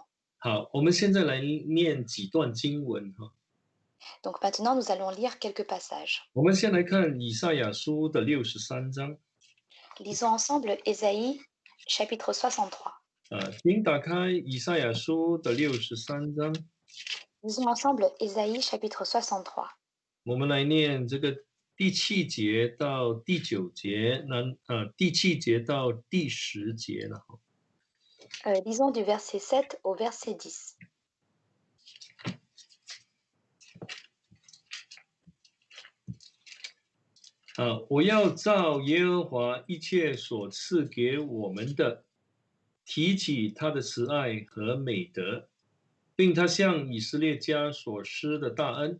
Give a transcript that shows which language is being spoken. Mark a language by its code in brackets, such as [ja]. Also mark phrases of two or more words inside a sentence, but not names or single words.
[zh] 好，我们现在来念几段经文哈。 [fr] Donc maintenant, nous allons lire quelques passages. [zh] 我们先来看以赛亚书的63章。 [fr] Lisons ensemble Ésaïe chapitre 63. [zh] 请打开以赛亚书的63章， [fr] Lisons ensemble Ésaïe chapitre 63. [zh] 我们来念这个第7节到第9节，第7节到第10节了。 [fr] Lisons du verset 7 au verset 10. [zh] 我要照耶和华一切所赐给我们的，提起他的慈爱和美德，并他向以色列家所施的大恩。